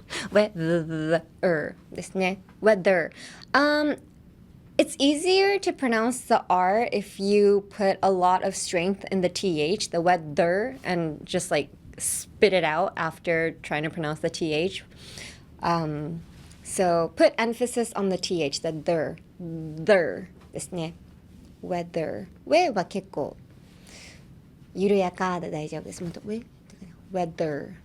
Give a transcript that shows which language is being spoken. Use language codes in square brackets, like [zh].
[ja] Weather ですね。 [en] Weather. It's easier to pronounce the R if you put a lot of strength in the TH, the weather, and just like spit it out after trying to pronounce the TH. So put emphasis on the TH, the der [ja] ですね。 [en] Weather. [ja] は結構緩やかで大丈夫です。もっとweather.